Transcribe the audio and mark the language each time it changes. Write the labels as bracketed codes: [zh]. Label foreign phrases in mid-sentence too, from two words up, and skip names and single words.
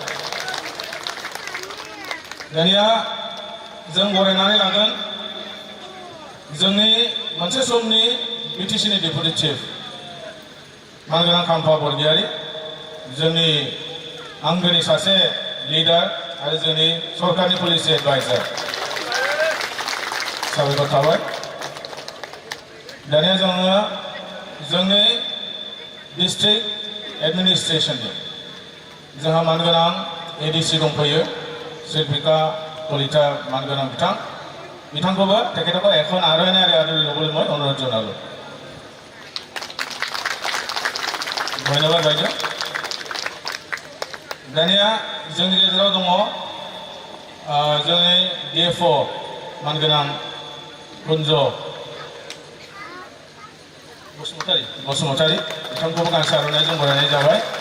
[brx] दानिया जों बरायनानै लागोन जोंनि मोनसे समनि बिटिसिनि डेपुटि चिफ मानगोनां खाम्फा बरगयारी जोंनि आंगोनि सासे लिडार आरो जोंनि सरकारनि पलिसि एडभाइजार साबायखर थाबाय। दानिया जोङो जोंनि डिस्ट्रिक्ट एडमिनिस्ट्रेशननि जोंहा मानगोनां एडिसि दंफैयो शिल्पिका कलिता मानगोनां बिथांखौबो तेखेतखौ [as] এখন আরোহণারে আদৰি ল'বলৈ মই অনুৰোধ জনালোঁ। ধন্যবাদ বাইদেউ। [brx] दानिया जोंनि गेजेराव दङ जोंनि डिएफअ मानगोनां कुन्ज बसुमतारी बिथांखौबो गांसे आर'नाइजों बरायनाय जाबाय।